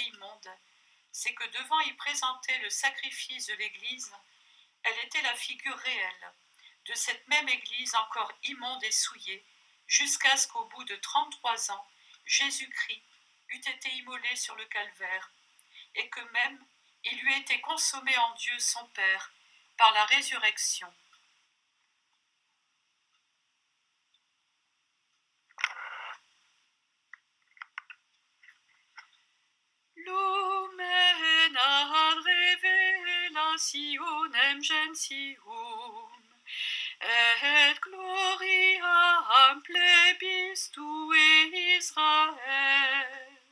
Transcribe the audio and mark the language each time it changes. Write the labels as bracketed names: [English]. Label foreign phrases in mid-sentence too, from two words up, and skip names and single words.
[French] immonde, c'est que devant y présenter le sacrifice de l'Église, elle était la figure réelle de cette même Église encore immonde et souillée, jusqu'à ce qu'au bout de 33 ans, Jésus-Christ eût été immolé sur le calvaire, et que même il lui était consommé en Dieu son Père par la résurrection. [Latin] Lumen ad revelationem gentium, et gloriam plebis tue Israel.